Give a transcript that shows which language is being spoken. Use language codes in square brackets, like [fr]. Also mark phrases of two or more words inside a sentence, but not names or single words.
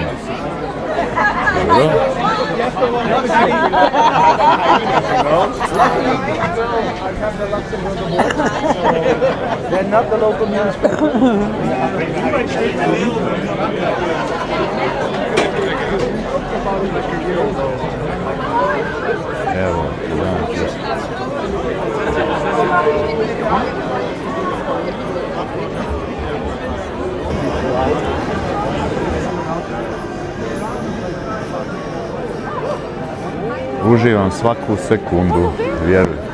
[hr] Dobro. [en] They're not the local newspaper. [hr] Evo, znači. Uživam svaku sekundu, vjeruj.